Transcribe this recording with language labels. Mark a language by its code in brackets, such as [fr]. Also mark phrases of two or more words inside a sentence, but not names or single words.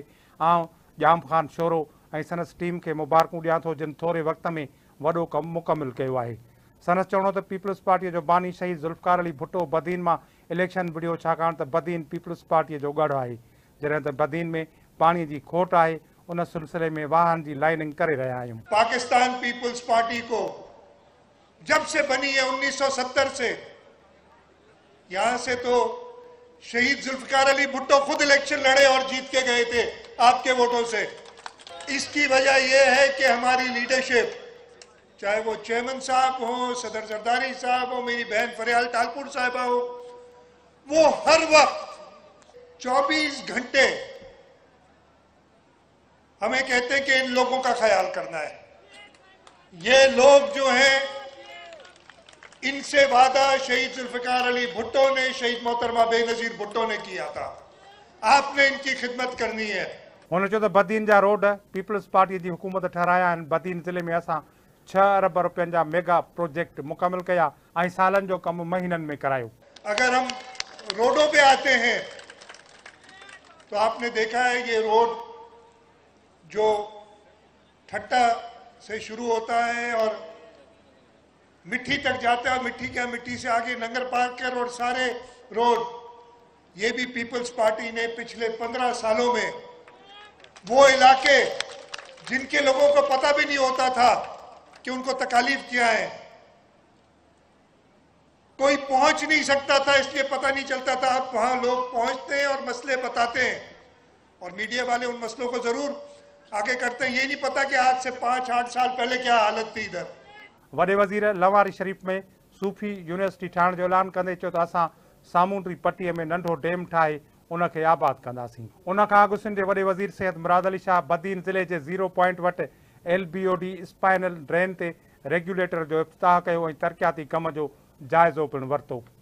[sd] आउं जाम ख़ान शोरो ऐं संदसि टीम खे मुबारकूं ॾियां थो, जिन थोरे वक़्त में वॾो कमु मुकमिल कयो आहे। संदसि चवणो त पीपल्स पार्टीअ जो बानी शहीद ज़ुल्फ़कार अली भुट्टो बदीन मां इलेक्शन विढ़ियो, छाकाणि त बदीन पीपल्स पार्टीअ जो गढ़ आहे। जॾहिं त बदीन में पाणीअ जी खोट आहे, उन सिलसिले में वाहन जी लाइनिंग करे रहिया आहियूं। [ur] پاکستان پیپلز پارٹی کو جب سے بنی ہے 1970 سے، یہاں سے تو شہید ذوالفقار علی بھٹو خود الیکشن لڑے اور جیت کے گئے تھے آپ کے ووٹوں سے. اس کی وجہ یہ ہے کہ ہماری لیڈرشپ، چاہے وہ چیئرمین صاحب ہو، صدر زرداری صاحب ہو، میری بہن فریال ٹالپر صاحبہ ہو، وہ ہر وقت 24 گھنٹے ہمیں کہتے ہیں کہ ان لوگوں کا خیال کرنا ہے. یہ لوگ جو ہیں، ان سے وعدہ شہید ذوالفقار علی بھٹو نے، شہید محترمہ بینظیر بھٹو نے کیا تھا. آپ نے ان کی خدمت کرنی ہے. [sd] हुन चयो त बदीन जा रोड पीपल्स पार्टीअ जी हुकूमत ठाराया आहिनि। बदीन ज़िले में असां 6 अरब रुपयनि जा [en] mega project [sd] मुकमिल कया ऐं सालनि जो कमु महीननि में करायो। [ur] اگر ہم روڈوں پے آتے ہیں تو آپ نے دیکھا ہے یہ روڈ جو ٹھٹہ سے شروع ہوتا ہے اور مٹی تک جاتا ہے، مٹی کیا مٹی سے آگے ننگر پارک کے روڈ، سارے روڈ، یہ بھی پیپلز پارٹی نے پچھلے 15 سالوں میں وہ علاقے جن کے لوگوں کو پتا بھی نہیں ہوتا تھا کہ ان کو تکالیف کیا ہے, کوئی پہنچ نہیں سکتا تھا اس لیے پتا نہیں چلتا تھا، اب وہاں لوگ پہنچتے ہیں اور مسئلے بتاتے ہیں اور میڈیا والے ان مسئلوں کو ضرور آگے کرتے ہیں. یہ نہیں پتا کہ آج سے 5-8 سال پہلے کیا حالت تھی ادھر. [sd] वॾे वज़ीर लवारी शरीफ़ में सूफ़ी यूनिवर्सिटी ठाहिण जो ऐलान कंदे चयो त असां सामूंडी पट्टीअ में नंढो डैम ठाहे उनखे आबाद कंदासीं। उन खां अॻु सिंध जे वॾे वज़ीर सिहत मुराद अली शाह बदीन ज़िले जे 0 पॉइंट वटि LBOD स्पाइनल ड्रेन ते रेगुलेटर जो इफ़्तिताह कयो ऐं तरक़ियाती कम जो जाइज़ो पिणु वरितो।